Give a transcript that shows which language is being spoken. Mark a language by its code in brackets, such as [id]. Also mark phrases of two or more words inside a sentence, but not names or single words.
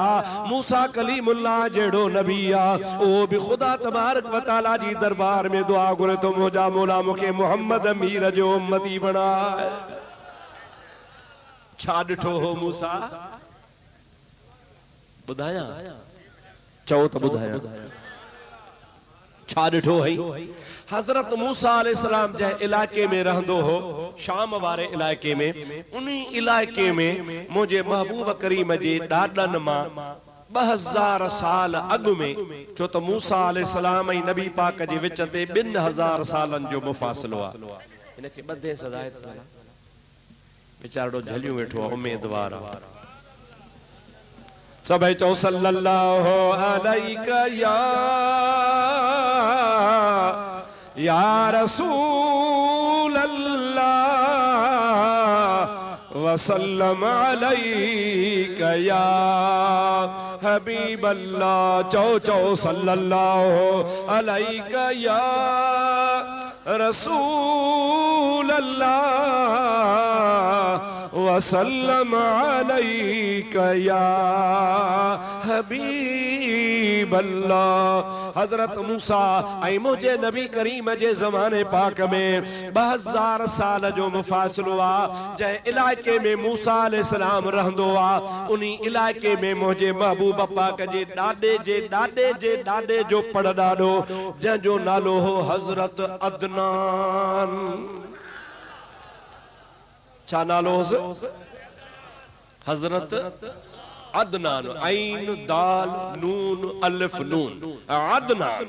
[sd] मूसा कलीमुल्लाह जहिड़ो नबी आहे, उहो बि ख़ुदा [ar] تبارك وتعالى [sd] जी दरबार में दुआ घुरे थो, मुंहिंजा मौला मूंखे मुहम्मद मीर जो उम्मती बणाए। छा ॾिठो हो मूसा? ॿुधायां? चओ त ॿुधायां। छा ॾिठो है? हजरत मूसा अलैहिस्सलाम जंहिं इलाके में रहंदो हो, शाम वारे इलाके में, उन्हीं इलाके में मुझे महबूब करीम जे ॾाॾनि मां 2000 साल अॻु में, छो त मूसा अलैहिस्सलाम ऐं नबी पाक जे विच ते 2000 सालनि जो मुफ़ासिलो आहे। इनखे ॿधे सदायत वारा बेचारो झलियूं वेठो आहे, उम्मीदवार आहे। [ar] सभई चओ صلى الله عليك يا رسول الله وسلم عليك يا حبيب الله. [sd] चौ चौ [ar] صلى الله عليك يا رسول الله وسلم عليك يا حبيب الله. [sd] हजरत मूसा ऐं मुझे नबी करीम जे ज़माने पाक में 2000 साल जो मुफ़ासिलो आहे। जंहिं इलाके में मूसा अलैहिस्सलाम रहंदो आहे, उन्हीं इलाके में मुझे महबूब पाक जे ॾाॾे जे ॾाॾे जे ॾाॾे जो पड़ ॾाॾो, जंहिंजो नालो हो हजरत अदनान। छा नालो हुस? हजरत अदनान। ऐन दाल नून अलिफ नून, अदनान।